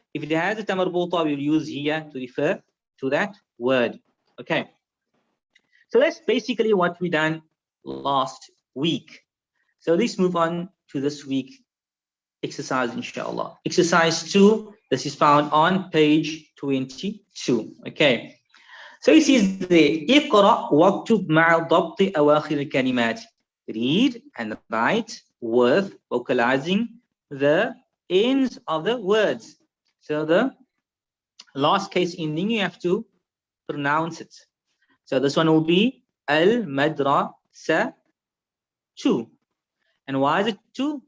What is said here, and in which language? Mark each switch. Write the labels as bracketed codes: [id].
[en] If it has a ta marbuta, we will use here to refer to that word. Okay. So that's basically what we done last week. So let's move on to this week exercise, inshallah. Exercise 2, this is found on page 22. Okay. So it says there, [ar] اقرأ واكتب مع ضبط أواخر الكلمات. [en] Read and write with vocalizing the ends of the words. So the last case ending, you have to pronounce it. So this one will be al-madrasa 2. And why is it 2?